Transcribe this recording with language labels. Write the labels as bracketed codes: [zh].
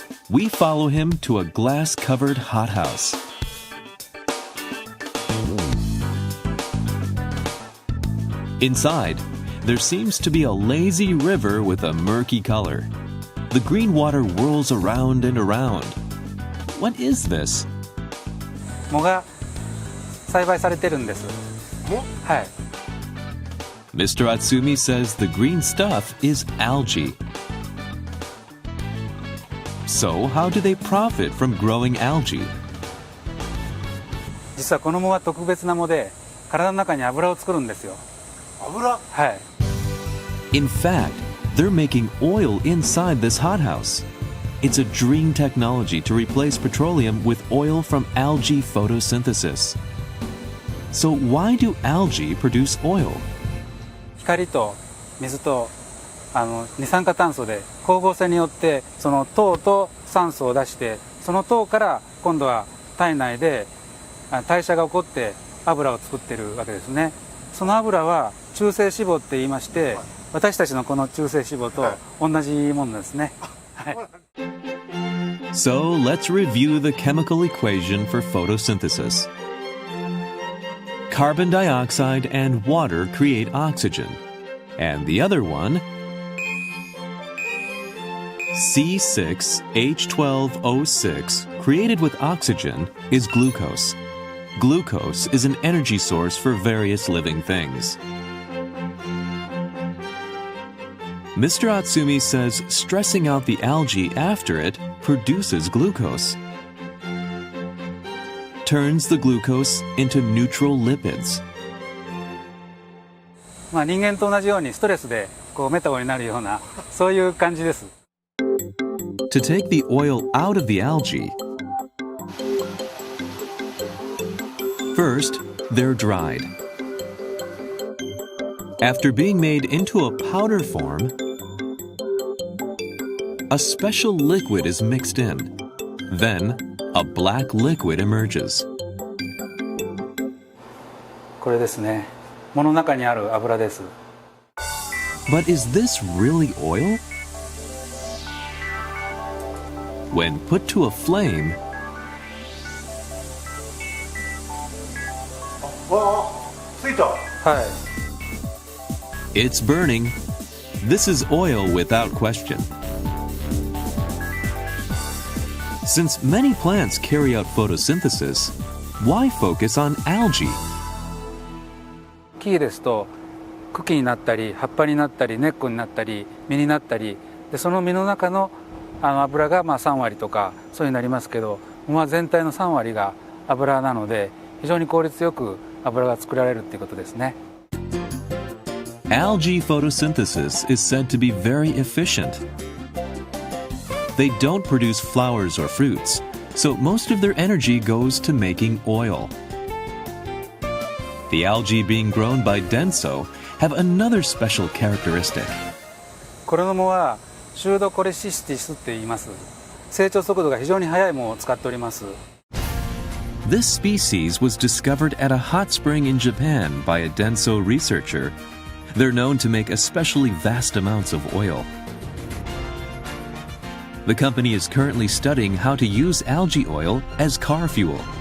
[en] We follow him to a glass-covered hothouse. Inside, there seems to be a lazy river with a murky color. The green water whirls around and around. What is this? [ja] 藻が栽培されてるんです。はい。 [en] Mr. Atsumi says the green stuff is algae. So, how do they profit from growing algae? [ja] 実はこの藻は特別な藻で、体の中に油を作るんですよ。油？はい。 [en] In fact, they're making oil inside this hothouse. It's a dream technology to replace petroleum with oil from algae photosynthesis. So why do algae produce oil? [ja] 光と水と二酸化炭素で光合成によってその糖と酸素を出して、その糖から今度は体内で代謝が起こって油を作っているわけですね。その油は中性脂肪って言いまして、私たちのこの中性脂肪と同じものですね。はい。 [en] So let's review the chemical equation for photosynthesis. Carbon dioxide and water create oxygen, and the other one, C6H12O6, created with oxygen, is glucose. Glucose is an energy source for various living things. Mr. Atsumi says stressing out the algae after it produces glucose, turns the glucose into neutral lipids. [ja] 人間と同じようにストレスでメタボになるようなそういう感じです。 [en] To take the oil out of the algae, first, they're dried. After being made into a powder form, a special liquid is mixed in. Then, a black liquid emerges. [ja] これですね。藻の中にある油です。 [en] But is this really oil? When put to a flame, it's burning. This is oil without question. Since many plants carry out photosynthesis, why focus on algae? [ja] 木ですと茎になったり葉っぱになったり根っこになったり実になったりで、その実の中の油が3割とかそういうになりますけど、全体の3割が油なので非常に効率よく油が作られるっていうことですね。 [en] Algae photosynthesis is said to be very efficient. They don't produce flowers or fruits, so most of their energy goes to making oil. The algae being grown by Denso have another special characteristic. [ja] これの藻はシュードコレシスティスって言います。成長速度が非常に速い藻を使っております。 [en] This species was discovered at a hot spring in Japan by a Denso researcher. They're known to make especially vast amounts of oil. The company is currently studying how to use algae oil as car fuel.